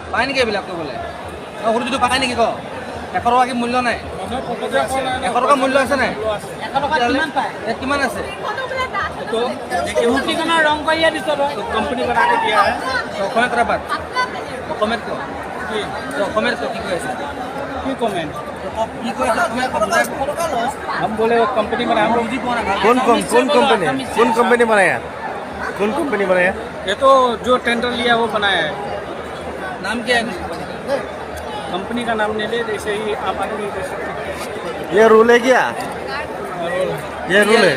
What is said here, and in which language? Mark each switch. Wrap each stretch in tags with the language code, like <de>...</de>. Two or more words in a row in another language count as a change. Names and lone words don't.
<as>পায় নেকি এইবিলাক কৰিবলৈ? সৰুটো পায় নেকি ক? 100 টকা কি মূল্য নাই? 100 টকা মূল্য আছে নাই? 100 টকা কিমান পায়? কিমান আছে?</as> <hi>तो</hi> <as>মুৰ্গীখনৰ ৰং কৰিয়ে দিছ তই।</as> <hi>कंपनी बना के दिया है।</hi> <as>অসমীয়াত কথা পাত। অসমীয়াত ক।</as> <hi>जी</hi> <as>অসমীয়াত ক কি কৈ আছে?</as> <hi>की कमेंट</hi> <as>কি কৈ আছে অসমীয়াত ক বুজাই ক।</as> <hi>हम बोले वो कंपनी बना हम लोग</hi> <as>বুজি পোৱা নাই ভালকৈ।</as> <hi>कौन कंपनी बनाया? कौन कंपनी बनाया? ये तो जो टेंडर लिया वो बनाया है। नाम क्या है? कंपनी का नाम नहीं ले जैसे ही आप आदमी दे सकते ये रूल है क्या? ये रूल है?</hi>